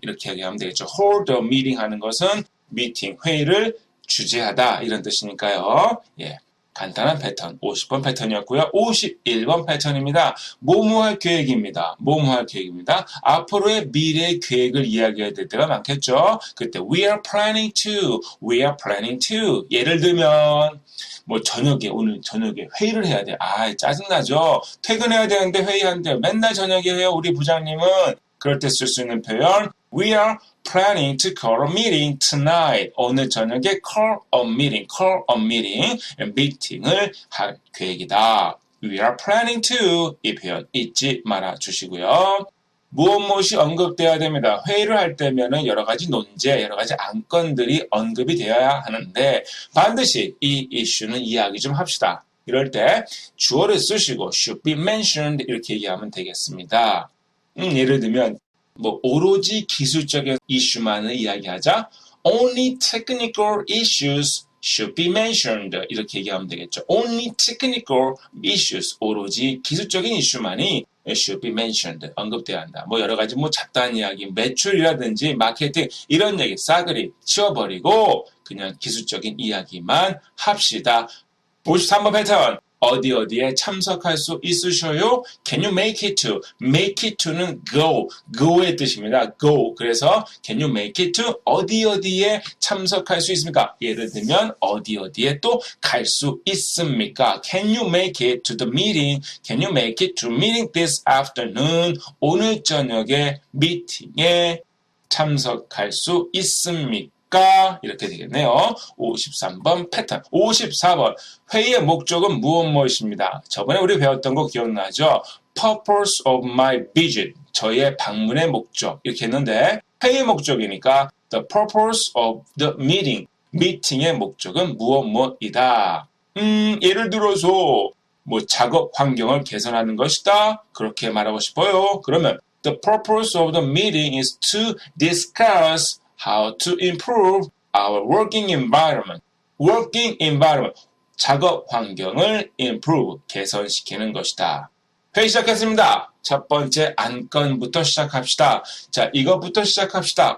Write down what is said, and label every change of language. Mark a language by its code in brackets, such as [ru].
[ko] 이렇게 얘기하면 되겠죠. [en] hold a meeting [ko] 하는 것은 미팅, 회의를 주재하다 이런 뜻이니까요. 예, 간단한 패턴 50번 패턴이었고요. 51번 패턴입니다. 뭐뭐할 계획입니다. 뭐뭐할 계획입니다. 앞으로의 미래의 계획을 이야기해야 될 때가 많겠죠. 그때 [en] we are planning to, we are planning to. [ko] 예를 들면 오늘 저녁에 회의를 해야 돼. 짜증나죠. 퇴근해야 되는데 회의한대. 맨날 저녁에 해요. 우리 부장님은. 그럴 때 쓸 수 있는 표현 [en] We are planning to call a meeting tonight. [ko] 오늘 저녁에 [en] call a meeting, [ko] 미팅을 할 계획이다. [en] We are planning to. [ko] 이 표현 잊지 말아 주시고요. 무엇이 언급되어야 됩니다. 회의를 할 때면은 여러 가지 논제, 여러 가지 안건들이 언급이 되어야 하는데 반드시 이 이슈는 이야기 좀 합시다. 이럴 때 주어를 쓰시고 [en] should be mentioned [ko] 이렇게 얘기하면 되겠습니다. 예를 들면 오로지 기술적인 이슈만을 이야기하자 [en] only technical issues should be mentioned [ko] 이렇게 얘기하면 되겠죠. [en] only technical issues [ko] 오로지 기술적인 이슈만이 [en] should be mentioned [ko] 언급돼야 한다. 여러 가지 잡다한 이야기 매출이라든지 마케팅 이런 얘기 싸그리 치워버리고 그냥 기술적인 이야기만 합시다. 53번 패턴 어디에 참석할 수 있으셔요? [en] Can you make it to? Make it to [ko] 는 go의 뜻입니다. go. 그래서 [en] can you make it to? [ko] 어디에 참석할 수 있습니까? 예를 들면 어디에 또 갈 수 있습니까? [en] Can you make it to the meeting? Can you make it to meeting this afternoon? [ko] 오늘 저녁에 미팅에 참석할 수 있습니까? 이렇게 되겠네요. 53번 패턴. 54번 회의의 목적은 무엇입니다. 저번에 우리 배웠던 거 기억나죠? [en] Purpose of my visit. [ko] 저의 방문의 목적. 이렇게 했는데 회의의 목적이니까 [en] The purpose of the meeting. [ko] 미팅의 목적은 무엇이다. 예를 들어서 작업 환경을 개선하는 것이다. 그렇게 말하고 싶어요. [en] 그러면 The purpose of the meeting is to discuss how to improve our working environment. working environment. [ko] 작업 환경을 improve, 개선시키는 것이다. 회의 시작했습니다. 첫 번째 안건부터 시작합시다. 자, 이것부터 시작합시다.